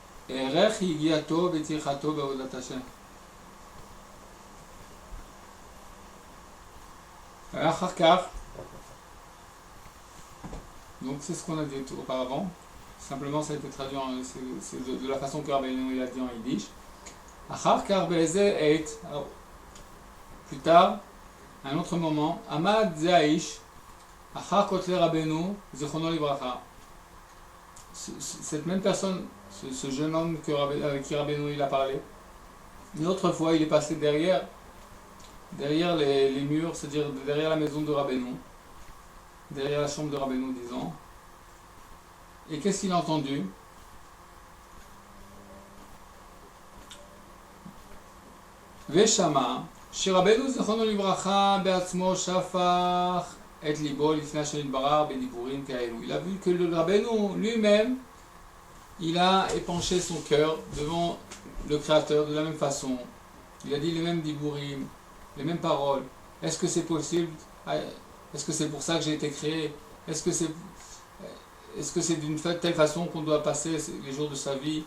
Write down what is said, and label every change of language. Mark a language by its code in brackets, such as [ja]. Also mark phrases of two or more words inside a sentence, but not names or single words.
[he] ערך יגיעתו וטרחתו בעבודת השם. אחר כך, [fr] donc c'est ce qu'on a dit auparavant, simplement ça a été traduit c'est de la façon que Rabbeinu il a dit en yiddish. [he] אחר כך באיזה עת, [fr] plus tard, à un autre moment, [he] עמד זה האיש, אחר כותלי רבנו, זיכרונו לברכה. [fr] Cette même personne, ce jeune homme avec qui Rabbeinu il a parlé, une autre fois il est passé derrière les murs, c'est-à-dire derrière la maison de Rabbeinu, derrière la chambre de Rabbeinu, disons. Et qu'est-ce qu'il a entendu? [he] ושמע שרבנו זיכרונו לברכה בעצמו שפך את ליבו לפני השם יתברך בדיבורים כאלו. [fr] Il a vu que le Rabbeinu lui-même, il a épanché son cœur devant le Créateur de la même façon. Il a dit les mêmes diburim, les mêmes paroles. Est-ce que c'est possible? Est-ce que c'est pour ça que j'ai été créé? Est-ce que c'est d'une telle façon qu'on doit passer les jours de sa vie?